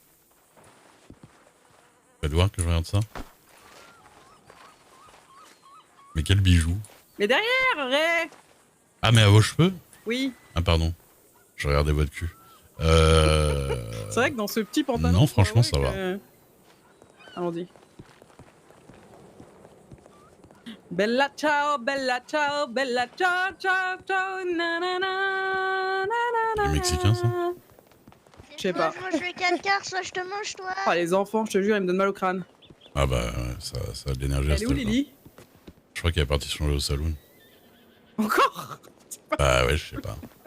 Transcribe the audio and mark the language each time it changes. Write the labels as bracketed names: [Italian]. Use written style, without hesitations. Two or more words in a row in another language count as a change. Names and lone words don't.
[French] Faites voir que je regarde ça. Mais quel bijou? Mais derrière, Ray! Ah mais à vos cheveux? Oui. Ah pardon. Je regardais votre cul. C'est vrai que dans ce petit pantalon... Non, franchement, ça va. Allons-y. [Italian] Bella ciao, bella ciao, bella ciao, ciao, ciao, nanana, nanana. [French] Les Mexicains, ça? Je sais pas. Soit je mange le 4 quarts, soit je te mange toi. Oh, les enfants, je te jure, ils me donnent mal au crâne. Ah bah ouais, ça a de l'énergie à Elle ce est où, Lily? Je crois qu'elle est partie changer au saloon. Encore? Bah ouais, je sais pas.